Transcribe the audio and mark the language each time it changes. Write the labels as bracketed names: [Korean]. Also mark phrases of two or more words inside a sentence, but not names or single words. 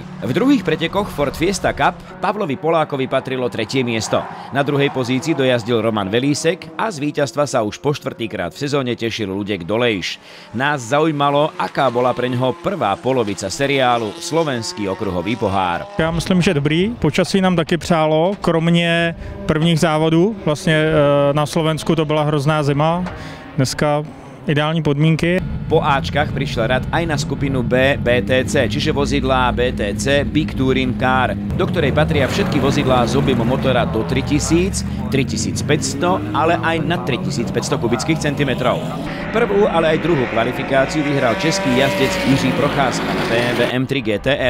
[Slovak] V druhých pretekoch Ford Fiesta Cup Pavlovi Polákovi patrilo tretie miesto. Na druhej pozícii dojazdil Roman Velísek a z víťazstva sa už po štvrtýkrát v sezóne tešil Ľudek Dolejš. Nás zaujímalo, aká bola preňho prvá polovica seriálu Slovenský okruhový pohár. Ja myslím, že dobrý. [Czech] Počasí nám taky přálo, kromě prvních závodů. Vlastně na Slovensku to byla hrozná zima. Dneska ideální podmínky. [Slovak] Po Ačkách prišiel rad aj na skupinu B BTC, čiže vozidlá BTC Big Touring Car, do ktorej patria všetky vozidlá s objemom motora do 3000, 3500, ale aj nad 3500 kubických centimetrov. Prvú, ale aj druhú kvalifikáciu vyhral český jazdec Jiří Procházka na BMW M3 GTR.